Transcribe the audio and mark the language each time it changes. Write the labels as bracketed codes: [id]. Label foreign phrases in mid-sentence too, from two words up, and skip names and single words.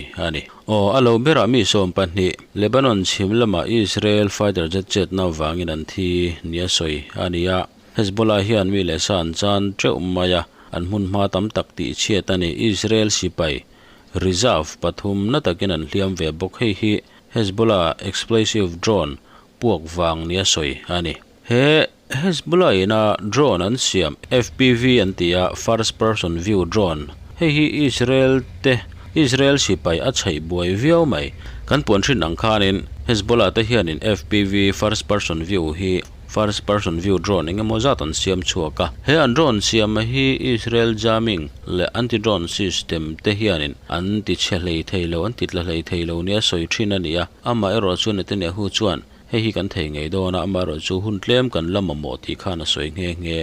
[lus] ani o alo bera mi som pani Lebanon chimlama Israel [en] fighter jet [lus] chet na wangin an thi nia soi ania Hezbollah hian mi le san chan treumaya an mun ma tam tak ti chiatani Israel sipai reserve pathum na takin an hliam ve bok hi Hezbollah [en] explosive drone [lus] puak wang nia soi ani he Hezbollah ina drone an siam FPV antia [en] first person view drone [lus] hi Israel sipai a chhai buai viau mai kan pon thin ang khanin Hezbollah te hianin FPV [en] first person view drone [lus] engemaw zat an siam chuaka he an drone siam hi Israel jamming le [en] anti drone system [lus] te hianin an ti chelei theilo an titla hlei theilo nia soi thin ania ama ero chuan te ne hu chuan hi kan thei ngei dona ama ro chu hun tlem kan lama mo ti khana soi nge